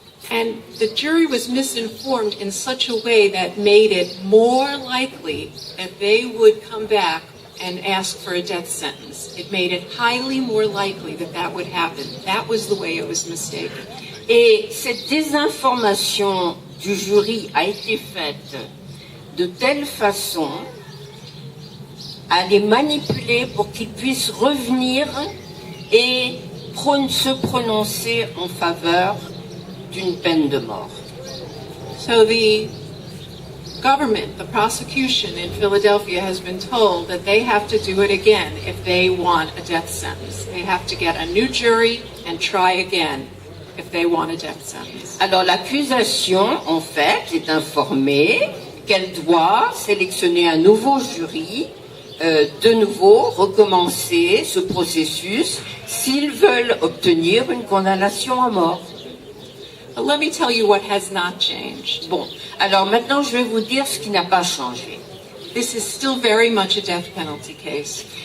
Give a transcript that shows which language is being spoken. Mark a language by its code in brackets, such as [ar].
[en] And the jury was misinformed in such a way that made it more likely that they would come back and ask for a death sentence. It made it highly more likely that that would happen. That was the way it was mistaken. [fr] Et cette désinformation du jury a été faite de telle façon à les manipuler pour qu'ils puissent revenir et se prononcer en faveur d'une peine de mort. [en] So the government, the prosecution in Philadelphia has been told that they have to do it again if they want a death sentence. They have to get a new jury and try again if they want a death sentence. [fr] Alors l'accusation, en fait, est informée qu'elle doit sélectionner un nouveau jury, de nouveau recommencer ce processus s'ils veulent obtenir une condamnation à mort. [en] But let me tell you what has not changed. [fr] Bon, alors maintenant je vais vous dire ce qui n'a pas changé. [en] This is still very much a death penalty case.